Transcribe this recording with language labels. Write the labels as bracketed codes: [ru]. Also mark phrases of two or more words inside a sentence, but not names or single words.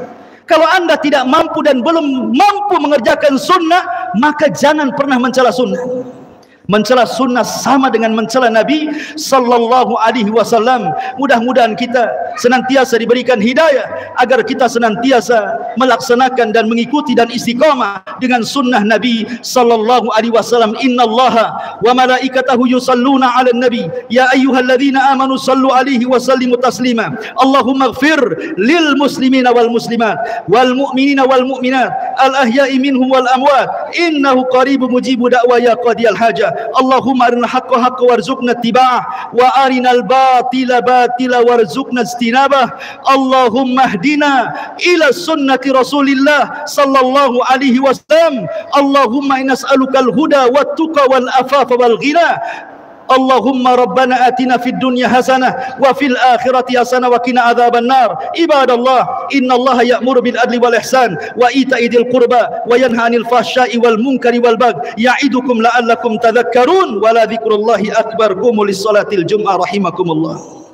[id] Kalau anda tidak mampu dan belum mampu mengerjakan sunnah, maka jangan pernah mencela sunnah. Mencela sunnah sama dengan mencela Nabi [ar] صلى الله عليه وسلم. [id] Mudah-mudahan kita senantiasa diberikan hidayah agar kita senantiasa melaksanakan dan mengikuti dan istiqamah dengan sunnah Nabi [ar] صلى الله عليه وسلم. إن الله وملائكته يصلون على النبي يا أيها الذين آمنوا صلوا عليه وسلموا تسليما. اللهم اغفر للمسلمين والمسلمات والمؤمنين والمؤمنات الأحياء منهم والأموات إنه قريب مجيب الدعوات يا قاضي الحاجات. اللهم أرنا الحق حقا وارزقنا اتباعه وأرنا الباطل باطلا وارزقنا اجتنابه. اللهم اهدنا إلى سنة رسول الله صلى الله عليه وسلم. اللهم إنا نسألك الهدى والتقى والعفاف والغنى. اللهم ربنا آتنا في الدنيا حسنة وفي الآخرة حسنة وقنا عذاب النار. عباد الله، إن الله يأمر بالعدل والإحسان وإيتاء ذي القربى وينهى عن الفحشاء والمنكر والبغي يعظكم لعلكم تذكرون. ولذكر الله أكبر. قوموا إلى صلاة الجمعة رحمكم الله.